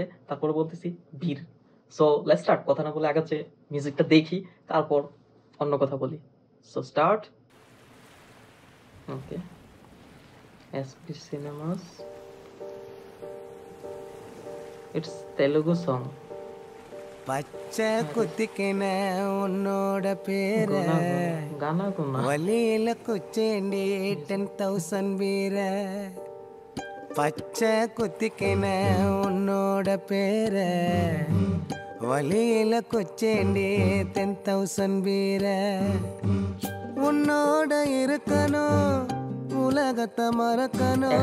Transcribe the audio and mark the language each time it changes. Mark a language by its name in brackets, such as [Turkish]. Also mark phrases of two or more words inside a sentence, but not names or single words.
[Bangla] তারপরে বলতেছি বীর। [English] So let's start. [Bangla] কথা না বলে আগাচ্ছে মিউজিকটা দেখি, তারপর অন্য কথা বলি। [English] So start. Okay, SP Cinemas, it's Telugu song. [Tamil] பச்சை குத்திக்கின உன்னோட பேர गाना गुना வழியில குச்சேண்டி 10,000 வீர பச்சை குத்திக்கின உன்னோட பேர வழியில குச்சேண்டி 10,000 வீர உன்னோட இருக்கணும் உலகத்தை மறக்கணும்